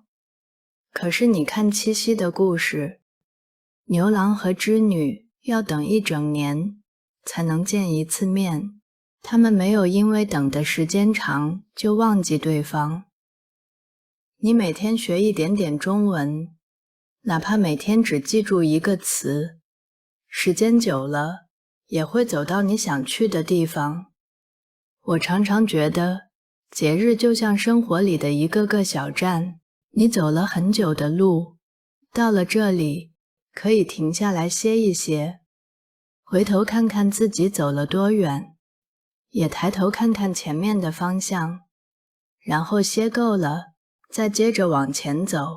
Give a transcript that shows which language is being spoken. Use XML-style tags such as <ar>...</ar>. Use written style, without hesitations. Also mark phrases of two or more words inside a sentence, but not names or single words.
<zh>可是你看七夕的故事，牛郎和織女要等一整年才能見一次面，他們沒有因為等的時間長就忘記對方。你每天學一點點中文，哪怕每天只記住一個詞，時間久了也會走到你想去的地方。我常常覺得，節日就像生活裡的一個個小站，你走了很久的路，到了這裡，可以停下來歇一歇，回頭看看自己走了多遠，也抬頭看看前面的方向，然後歇夠了，再接着往前走。</zh>